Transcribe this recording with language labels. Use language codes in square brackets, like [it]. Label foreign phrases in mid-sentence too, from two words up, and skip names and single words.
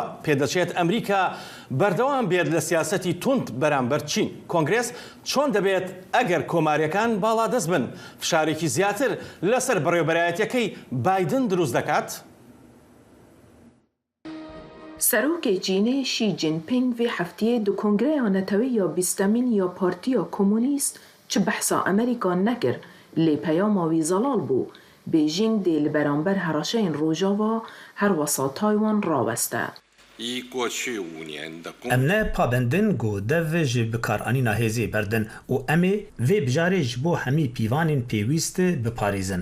[ckb] پێدەچێت ئەمریکا بەردەوام بێت لە سیاسەتی توند بەرامبەر چین. کۆنگرێس چۆن دەبێت ئەگەر کۆماریەکان باڵا دەست بن؟ فشارێکی زیاتر لەسەر بەڕێوەبەرایەتیەکەی بایدن دروست دەکات؟ [ku] سەرۆکێ چینê شی جینپینگ vê hefteyê di Kongreya Netewî ya bîstemîn ya Partiya Komûnîst çi behsa Amerîka nekir lê peyama wî zelal bû. Bêjîng dê li beramber heraşeyên Rojava her wesa Taywan raweste. Em ne pabendin got dev ji bikaranîna hêzê berdin û em ê vê bijarê ji bo hemî pîvanên pêwîst biparêzin.